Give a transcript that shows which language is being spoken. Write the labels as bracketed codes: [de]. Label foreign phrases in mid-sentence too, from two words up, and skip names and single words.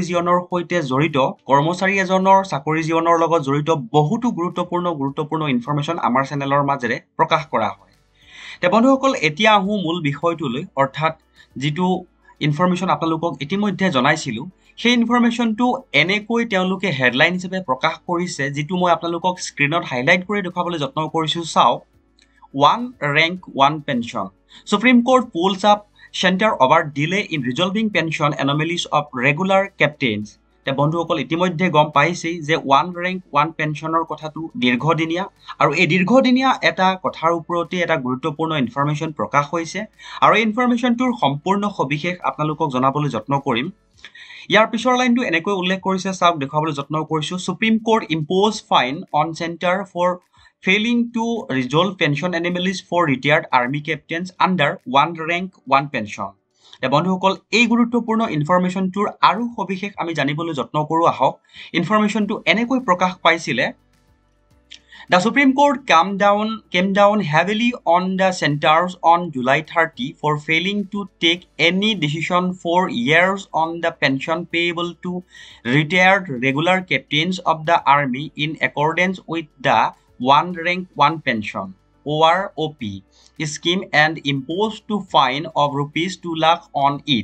[as] জীৱনৰ সৈতে জড়িত কৰ্মচাৰী এজনৰ চাকৰি জীৱনৰ লগত জড়িত বহুতো গুৰুত্বপূৰ্ণ ইনফৰমেশ্যন আমাৰ চেনেলৰ মাজেৰে প্ৰকাশ কৰা হয় তে বন্ধুসকল এতিয়া আহো মূল বিষয়টোলৈ অৰ্থাৎ যেটো ইনফৰমেশ্যন আপোনালোকক ইতিমধ্যে জনাইছিলো সেই ইনফৰমেশ্যনটো এনেকৈ তেওঁলোকে হেডলাইন হিচাপে প্ৰকাশ কৰিছে যেটো মই আপোনালোকক স্ক্ৰীনত হাইলাইট কৰি দেখাবলৈ যত্ন কৰিছো চাও [en] one rank one pension Supreme Court pulls up center over delay in resolving pension anomalies of regular captains [as] তে বন্ধুসকল ইতিমধ্যে গম পাইছে যে [en] one rank one pensioner [as] কথাটো দীৰ্ঘদিনীয়া আৰু এই দীৰ্ঘদিনীয়া এটা কথাৰ ওপৰতে এটা গুৰুত্বপূৰ্ণ ইনফৰমেশ্যন প্ৰকাশ হৈছে আৰু এই ইনফৰমেশ্যনটোৰ সম্পূৰ্ণ সবিশেষ আপোনালোকক জনাবলৈ যত্ন কৰিম ইয়াৰ পিছৰ লাইনটো এনেকৈ উল্লেখ কৰিছে চাওক দেখাবলৈ যত্ন কৰিছো [en] Supreme Court imposes fine on Centre for failing to resolve pension anomalies for retired army captains under one rank one pension [as] বন্ধুসকল এই গুৰুত্বপূৰ্ণ ইনফৰমেশ্যনটোৰ আৰু সবিশেষ আমি জানিবলৈ যত্ন কৰো আহক ইনফৰমেশ্যনটো এনেকৈ প্ৰকাশ পাইছিলে [en] The Supreme Court came down heavily on the centers on July 30 for failing to take any decision for years on the pension payable to retired regular captains of the army in accordance with the one rank one pension OROP scheme and imposed to fine of rupees 2 lakh on it.